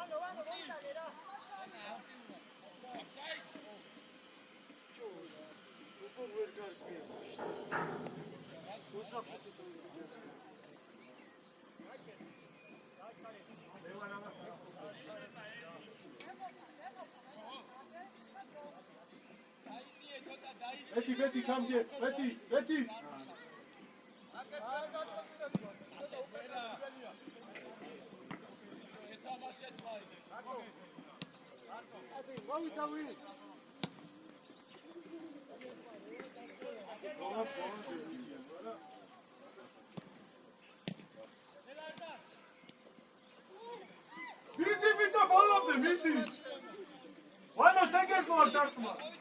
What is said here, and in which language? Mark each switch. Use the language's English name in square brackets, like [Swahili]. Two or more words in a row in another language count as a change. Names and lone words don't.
[Georgian] უფრო ვერ გარკვია [English] Betty, come here. Betty. [Georgian] მოვიდავი მიდი ბიჭო ბოლომდე მიდი ვანო შეგეძლო აქ დარტყმა